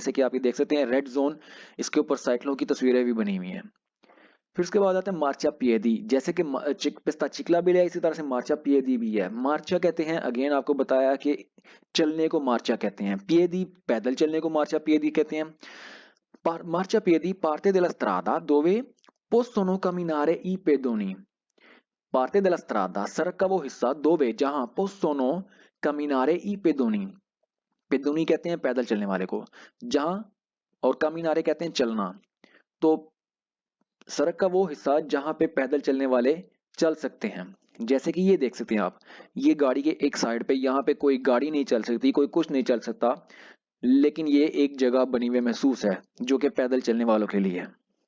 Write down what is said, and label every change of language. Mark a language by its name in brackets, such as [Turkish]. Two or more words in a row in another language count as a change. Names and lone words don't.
[Urdu] جیسے کہ آپ یہ دیکھ سکتے ہیں [English] red zone, [Urdu] اس کے اوپر سائیکلوں کی تصویریں بھی بنی ہوئی ہیں. پھر اس کے بعد آتا ہے [Italian] marcia piedi. [Urdu] جیسے کہ [Italian] pista ciclabile [Urdu] بھی ہے، اسی طرح سے [Italian] marcia piedi [Urdu] بھی ہے. مارچا کہتے ہیں، اگین آپ کو بتایا کہ چلنے کو مارچا کہتے ہیں، پیدی پیدل چلنے کو [Italian] marcia piedi [Urdu] کہتے ہیں. [Italian] marcia piedi parte della strada dove possono camminare i pedoni। parte della strada [Urdu] سڑک کا وہ حصہ، دووے جہاں, [Italian] possono camminare i pedoni, [Urdu] پیدونی کہتے ہیں پیدل چلنے والے کو، جہاں، اور کامیناری کہتے ہیں چلنا. تو سڑک کا وہ حصہ جہاں پہ پیدل چلنے والے چل سکتے ہیں. جیسے کہ یہ دیکھ سکتے ہیں آپ، یہ گاڑی کے ایک سائیڈ پہ، یہاں پہ کوئی گاڑی نہیں چل سکتی، کوئی کچھ نہیں چل سکتا، لیکن یہ ایک جگہ بنی ہوئی مخصوص ہے جو کہ پیدل چلنے والوں کے لیے ہے.